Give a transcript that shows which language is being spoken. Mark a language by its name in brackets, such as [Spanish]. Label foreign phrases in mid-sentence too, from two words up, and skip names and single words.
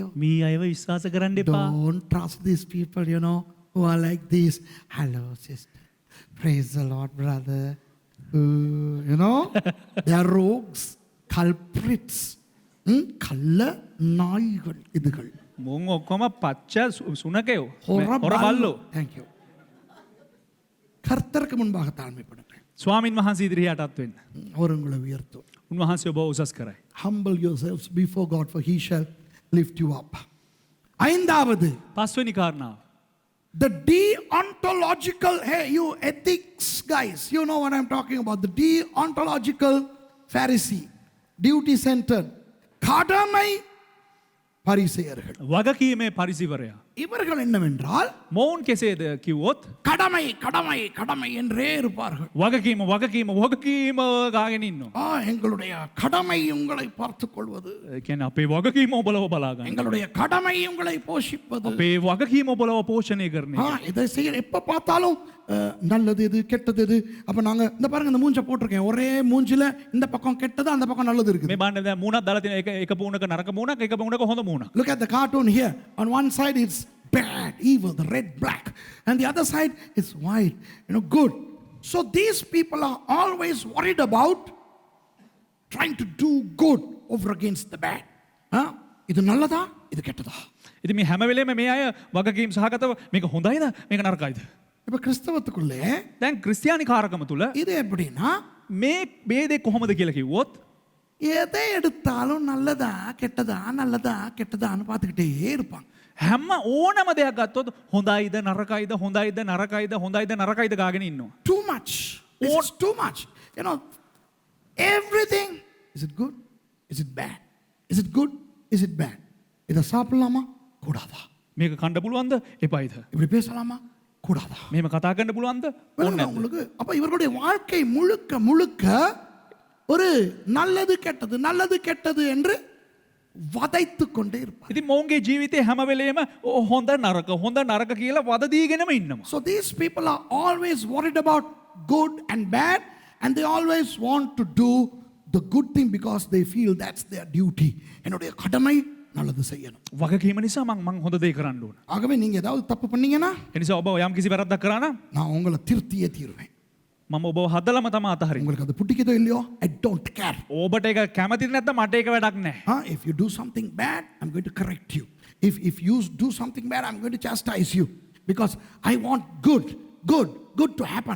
[Sinhala] මේ අයව විශ්වාස කරන්න එපා. [English] Don't trust these people, you know, who are like this. Hello, sister. Praise the Lord, brother. You know, they are rogues, culprits. [Tamil] கள்ள நாய்கள் இதுகள். [Sinhala] මුන් ඔක්කොම පච්ච සුනකයෝ හොරබල්ලෝ. [English] Thank you. [Tamil] கர்த்தருக்கு முன்பாக தாழ்மைப்படுங்கள். [Sinhala] ස්වාමින් වහන්සේ ඉදිරියේ යටත් වෙන්න. [Tamil] அவர் உங்களை உயர்த்தும். [Sinhala] උන්වහන්සේ ඔබ උසස් කරයි. [English] Humble yourselves before God, for He shall lift you up. [Tamil] ஐந்தாவது, [Sinhala] පස්වෙනි කාරණාව. [English] the deontological, hey, you ethics guys, you know what I'm talking about. The deontological Pharisee, duty centered, [Tamil] கடமை பரிசேயர்கள். [Sinhala] වගකීමේ පරිසිවරයා. [Tamil] இவர்கள் என்னவென்றால் [Sinhala] මොවුන් කෙසේද කිව්වොත් [Tamil] கடமை கடமை கடமை என்றே இருப்பார்கள். [Sinhala] වගකීම වගකීම වගකීම ගාගෙන ඉන්නවා. [Tamil] எங்களுடைய கடமை உங்களை பார்த்துக் கொள்வது, [Sinhala] ඒ කියන්නේ අපේ වගකීම ඔබලව බලා ගන්න. [Tamil] எங்களுடைய கடமை உங்களை போஷிப்பது. [Sinhala] අපේ වගකීම ඔබලව පෝෂණය කරන එක. [Tamil] இதை செய்ய எப்ப பார்த்தாலும் நல்லது எது கெட்டது எது. அப்ப நாங்க இந்த பாருங்க, இந்த மூஞ்ச போட்டிருக்கேன், ஒரே மூஞ்சில இந்த பக்கம் கெட்டது அந்த பக்கம் நல்லது இருக்குது. [Sinhala] මේ බණ්ඩ දැන් මූණක් දාලා තියෙන එක මූණක නරක මූණක් එක මූණක හොඳ මූණක්. [English] Look at the cartoon here. On one side it's bad, evil, the red, black, and the other side is white, you know, good. So these people are always worried about trying to do good over against the bad. [Tamil] இது நல்லதா இது கெட்டதா? [Sinhala] ඉතින් මේ හැම වෙලේම මේ අය වගකීම් සහගතව මේක හොඳයිද මේක නරකයිද? [Tamil] இப்ப கிறிஸ்தவத்துக்குள்ளே [Sinhala] දැන් ක්‍රිස්තියානි කාරකම තුල [Tamil] இது எப்படின்னா, [Sinhala] මේ ભેදේ කොහොමද කියලා කිව්වොත් [Tamil] எதை எடுத்தாலும் நல்லதா கெட்டதா நல்லதா கெட்டதான்னு பார்த்துக்கிட்டே இருப்பாங்க. [Sinhala] හැම ඕනම දෙයක් ගත්තොත් හොඳයිද නරකයිද හොඳයිද නරකයිද හොඳයිද நரකයිද ගාගෙන ඉන්නවා. [English] Too much. This is too much. You know, everything. Is it good? Is it bad? Is it good? Is it bad? [Tamil] இதை சாப்பிடலாமா கூடாதா? [Sinhala] මේක කන්න පුළුවන්ද එපයිද? [Tamil] இப்படி பேசலாமா கூடாதா? [Sinhala] මෙහෙම කතා කරන්න පුළුවන්ද ඕනේ [Tamil] விளங்குதா [Sinhala] නැද්ද? [Tamil] உங்களுக்கு? அப்ப இவர்களுடைய வாழ்க்கை முழுக்க முழுக்க ஒரு நல்லது கெட்டது நல்லது கெட்டது என்று வதைத்து கொண்டே இருப்பார். [Sinhala] ඉතින් මොවුන්ගේ ජීවිතේ හැම වෙලේම හොඳ නරක කියලා වද දීගෙනම ඉන්නවා. [English] So these people are always worried about good and bad, and they always want to do the good thing because they feel that's their duty. [Tamil] என்னுடைய கடமை நல்லது செய்யணும். [Sinhala] වගකීම නිසා මං හොඳ දේ කරන්න ඕන. [Tamil] ஆகவே நீங்க ஏதாவது தப்பு பண்ணீங்கன்னா [Sinhala] ඒ නිසා ඔබ යම් කිසි වැරද්දක් කරා නම් [Tamil] நான் உங்களை திருத்தியே தீருவேன். [Sinhala] මම ඔබව හදලම තමයි අතහරින්නේ. [Tamil] உங்களுக்கு அது பிடிக்குதோ இல்லையோ, [English] I don't care. [Sinhala] ඔබට ඒක කැමති නැත්නම් මට ඒක වැඩක් නැහැ. [English] If you do something bad, I'm going to correct you. If you do something bad, I'm going to chastise you because I want good to happen.